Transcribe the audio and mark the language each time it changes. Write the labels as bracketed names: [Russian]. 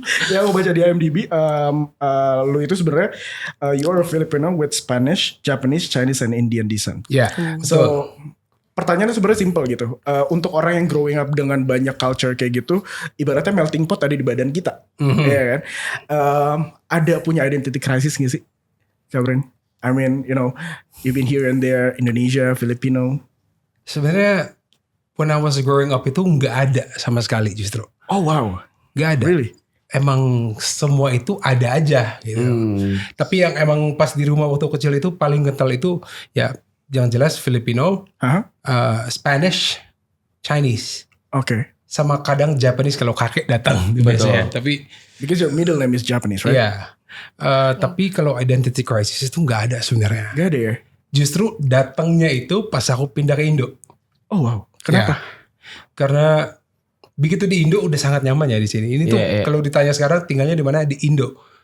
[English] Yang aku baca di IMDb, lu itu sebenarnya you are a Filipino with Spanish, Japanese, Chinese, and Indian descent. [Indonesian] Ya. So pertanyaannya sebenarnya simple gitu. Untuk orang yang growing up dengan banyak culture kayak gitu, ibaratnya melting pot ada di badan kita, ya kan? Ada punya identity crisis nggak sih, Kabran? [English] I mean, you know, you've been here and there, Indonesia, Filipino. [Indonesian] Sebenarnya when I was growing up itu nggak ada sama sekali justru. [English] Oh wow, [Indonesian] Nggak ada. [English] really? [Indonesian] Emang semua itu ada aja gitu. Tapi yang emang pas di rumah waktu kecil itu paling kental itu ya yang jelas Filipino, Spanish, Chinese, Oke. sama kadang Japanese kalau kakek datang biasanya. Tapi [English] Because your middle name is Japanese, right? [Indonesian] ya, tapi kalau identity crisis itu nggak ada sebenarnya. Gak ada ya? Justru datangnya itu pas aku pindah ke Indo. Oh wow, kenapa? Ya, karena begitu di Indo udah sangat nyaman ya di sini. Ini tuh kalau ditanya sekarang tinggalnya di mana, di Indo.